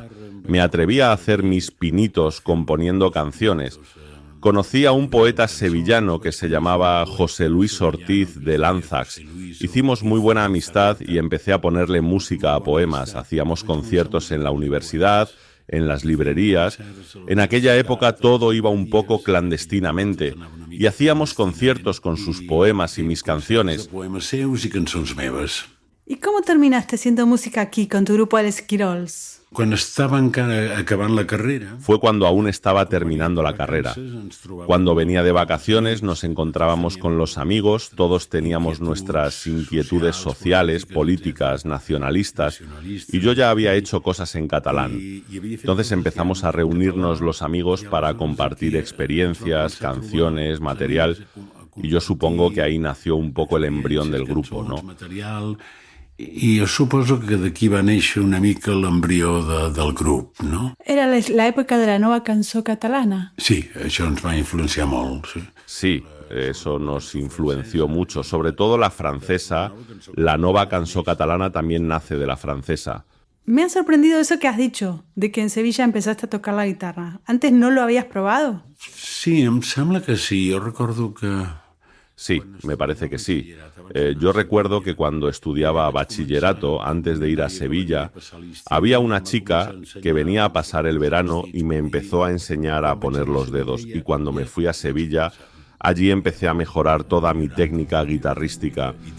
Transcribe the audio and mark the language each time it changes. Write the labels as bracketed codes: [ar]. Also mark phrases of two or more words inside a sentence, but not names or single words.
[es] Me atreví a hacer mis pinitos componiendo canciones. Conocí a un poeta sevillano que se llamaba José Luis Ortiz de Lanzax. Hicimos muy buena amistad y empecé a ponerle música a poemas. Hacíamos conciertos en la universidad, en las librerías. En aquella época todo iba un poco clandestinamente y hacíamos conciertos con sus poemas y mis canciones. [ca] Poemes seus i cançons meves. [es] ¿Y cómo terminaste haciendo música aquí con tu grupo Les Quirols? [ca] Quan estava encara acabant la carrera... [es] Fue cuando aún estaba terminando la carrera. Cuando venía de vacaciones nos encontrábamos con los amigos, todos teníamos nuestras inquietudes sociales, políticas, nacionalistas, y yo ya había hecho cosas en catalán. Entonces empezamos a reunirnos los amigos para compartir experiencias, canciones, material, y yo supongo que ahí nació un poco el embrión del grupo, ¿no? [ca] I jo suposo que d'aquí va néixer una mica l'embrió del grup, no? [es] Era la época de la nueva canción catalana. [ca] Sí, això ens va influenciar molt, sí. [es] Sí, eso nos influenció mucho, sobre todo la francesa. La nova cançó catalana también nace de la francesa. Me ha sorprendido eso que has dicho, de que en Sevilla empezaste a tocar la guitarra. ¿Antes no lo habías probado? [ca] Sí, em sembla que sí. Jo recordo que... [es] Sí, me parece que sí. Yo recuerdo que cuando estudiaba bachillerato, antes de ir a Sevilla, había una chica que venía a pasar el verano y me empezó a enseñar a poner los dedos. Y cuando me fui a Sevilla, allí empecé a mejorar toda mi técnica guitarrística.